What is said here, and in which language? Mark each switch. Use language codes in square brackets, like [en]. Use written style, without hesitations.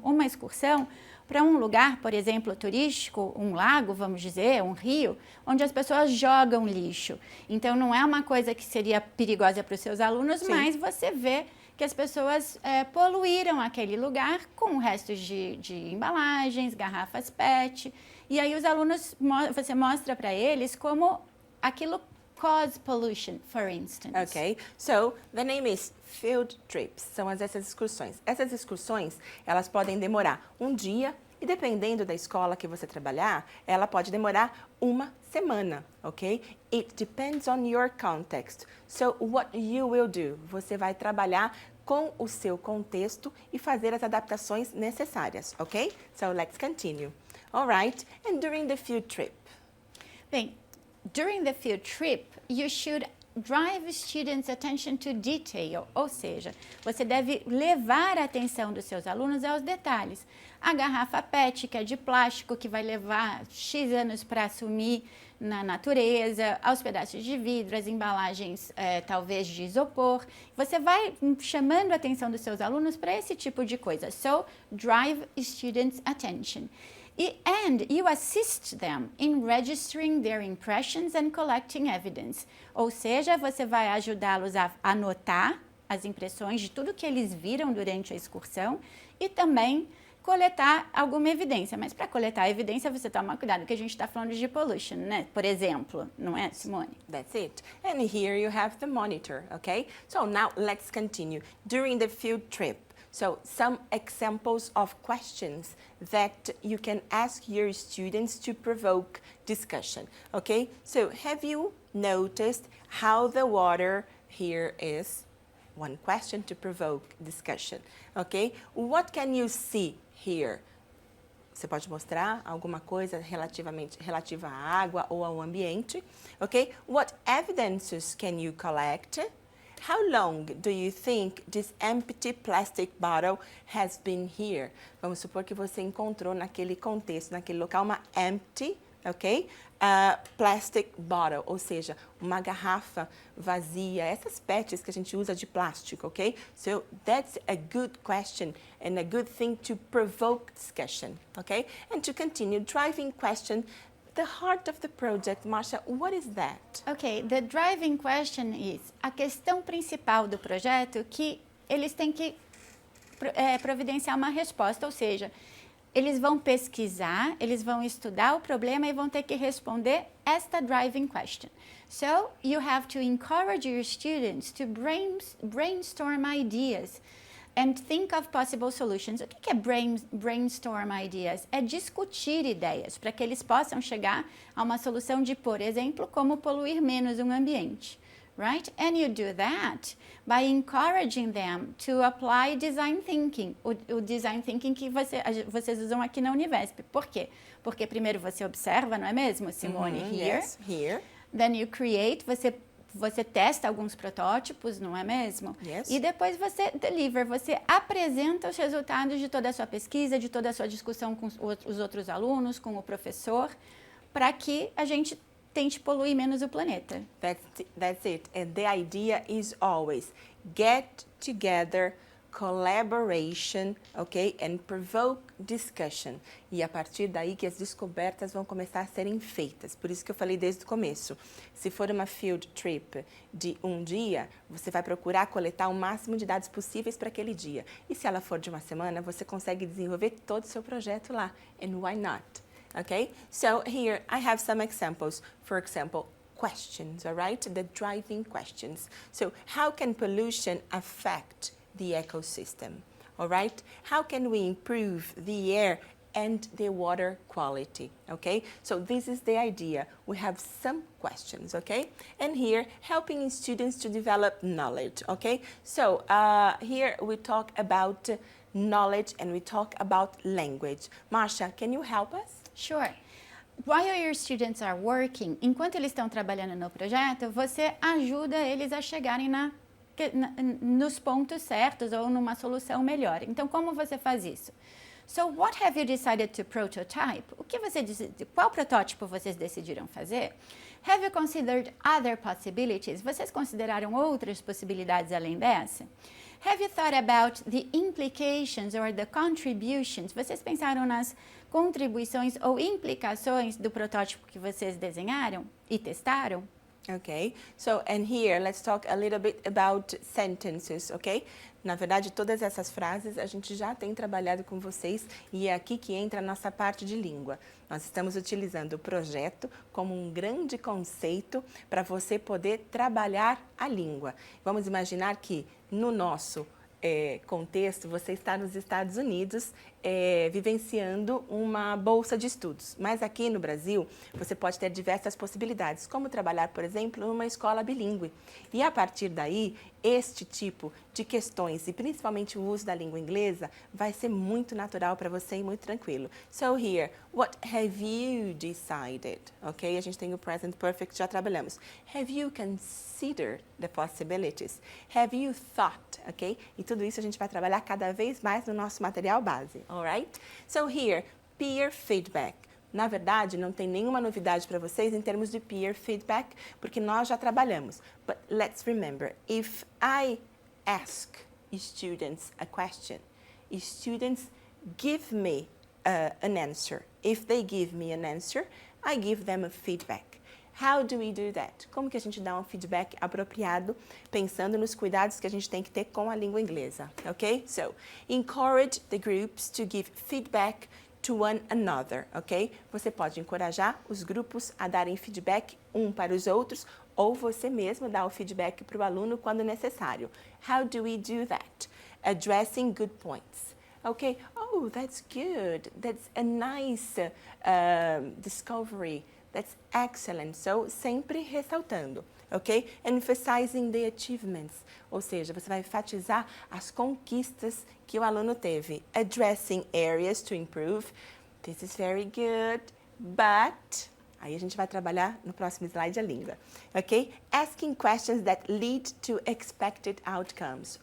[pt] Uma excursão para um lugar, por exemplo, turístico, um lago, vamos dizer, um rio, onde as pessoas jogam lixo. Então, não é uma coisa que seria perigosa para os seus alunos, sim, mas você vê que as pessoas poluíram aquele lugar com restos de embalagens, garrafas PET. E aí os alunos, você mostra para eles como aquilo [en] cause pollution, for instance. Okay, so the name is field trips. [pt] São essas excursões. Essas excursões, elas podem demorar um dia e dependendo da escola que você trabalhar, ela pode demorar uma semana, ok? [en] It depends on your context. So what you will do? [pt] Você vai trabalhar com o seu contexto e fazer as adaptações necessárias, ok? [en] So let's continue. All right, and during the field trip? [pt] Bem, [en] during the field trip, you should drive students' attention to detail, [pt] ou seja, você deve levar a atenção dos seus alunos aos detalhes. A garrafa PET, que é de plástico, que vai levar X anos para assumir na natureza, aos pedaços de vidro, as embalagens talvez de isopor. Você vai chamando a atenção dos seus alunos para esse tipo de coisa. [en] So, drive students' attention. And you assist them in registering their impressions and collecting evidence. [pt] Ou seja, você vai ajudá-los a anotar as impressões de tudo que eles viram durante a excursão e também coletar alguma evidência. Mas para coletar evidência, você toma cuidado, porque a gente está falando de pollution, né? Por exemplo, não é, Simone? [en] That's it. And here you have the monitor, okay? So now let's continue. During the field trip, so some examples of questions that you can ask your students to provoke discussion, okay? So have you noticed how the water here is? One question to provoke discussion, okay? What can you see here? [pt] Você pode mostrar alguma coisa relativa à água ou ao ambiente, okay? [en] What evidences can you collect? How long do you think this empty plastic bottle has been here? [pt] Vamos supor que você encontrou naquele contexto, naquele local, uma empty, ok? Plastic bottle, ou seja, uma garrafa vazia, essas PETs que a gente usa de plástico, ok? [en] So that's a good question and a good thing to provoke discussion, ok? And to continue, driving question, the heart of the project, Marcia, what is that? [pt] Ok, the driving question is a questão principal do projeto que eles têm que providenciar uma resposta, ou seja, eles vão pesquisar, eles vão estudar o problema e vão ter que responder esta driving question. [en] So, you have to encourage your students to brainstorm ideas and think of possible solutions. [pt] O que é brainstorm ideas? É discutir ideias para que eles possam chegar a uma solução de, por exemplo, como poluir menos um ambiente. [en] Right? And you do that by encouraging them to apply design thinking. [pt] O design thinking que vocês usam aqui na Univesp. Por quê? Porque primeiro você observa, não é mesmo, Simone? [en] Here. Yes, here. Then you create, [pt] você testa alguns protótipos, não é mesmo? [en] Yes. [pt] E depois você deliver, você apresenta os resultados de toda a sua pesquisa, de toda a sua discussão com os outros alunos, com o professor, para que a gente tente poluir menos o planeta. [en] That's it. And the idea is always get together, collaboration, okay? And provoke discussion. [pt] E a partir daí que as descobertas vão começar a serem feitas. Por isso que eu falei desde o começo. Se for uma field trip de um dia, você vai procurar coletar o máximo de dados possíveis para aquele dia. E se ela for de uma semana, você consegue desenvolver todo o seu projeto lá. [en] And why not? Okay, so here I have some examples. For example, questions, all right? The driving questions. So how can pollution affect the ecosystem, all right? How can we improve the air and the water quality, okay? So this is the idea. We have some questions, okay? And here, helping students to develop knowledge, okay? So here we talk about knowledge and we talk about language. Marcia, can you help us? Sure. While your students are working, [pt] enquanto eles estão trabalhando no projeto, você ajuda eles a chegarem nos pontos certos ou numa solução melhor. Então, como você faz isso? [en] So, what have you decided to prototype? [pt] Qual protótipo vocês decidiram fazer? [en] Have you considered other possibilities? [pt] Vocês consideraram outras possibilidades além dessa? [en] Have you thought about the implications or the contributions? [pt] Vocês pensaram nas contribuições ou implicações do protótipo que vocês desenharam e testaram? [en] Okay, so and here let's talk a little bit about sentences, okay? [pt] Na verdade, todas essas frases a gente já tem trabalhado com vocês e é aqui que entra a nossa parte de língua. Nós estamos utilizando o projeto como um grande conceito para você poder trabalhar a língua. Vamos imaginar que no nosso contexto, você está nos Estados Unidos vivenciando uma bolsa de estudos. Mas aqui no Brasil, você pode ter diversas possibilidades, como trabalhar, por exemplo, numa escola bilíngue. E a partir daí, este tipo de questões, e principalmente o uso da língua inglesa, vai ser muito natural para você e muito tranquilo. [en] So here, what have you decided? [pt] Ok? A gente tem o present perfect, já trabalhamos. [en] Have you considered the possibilities? Have you thought? Ok? [pt] E tudo isso a gente vai trabalhar cada vez mais no nosso material base. Alright? [en] So here, peer feedback. [pt] Na verdade, não tem nenhuma novidade para vocês em termos de peer feedback, porque nós já trabalhamos. [en] But let's remember, if I ask students a question, students give me an answer. If they give me an answer, I give them a feedback. How do we do that? [pt] Como que a gente dá um feedback apropriado, pensando nos cuidados que a gente tem que ter com a língua inglesa, ok? [en] So, encourage the groups to give feedback to one another, ok? [pt] Você pode encorajar os grupos a darem feedback um para os outros, ou você mesmo dar o feedback para o aluno quando necessário. [en] How do we do that? Addressing good points. Okay, oh, that's good. That's a nice discovery. That's excellent. So, [pt] sempre ressaltando, [en] ok? Emphasizing the achievements. [pt] Ou seja, você vai enfatizar as conquistas que o aluno teve. [en] Addressing areas to improve. This is very good, but... [pt] Aí a gente vai trabalhar no próximo slide a língua, ok? [en] Asking questions that lead to expected outcomes.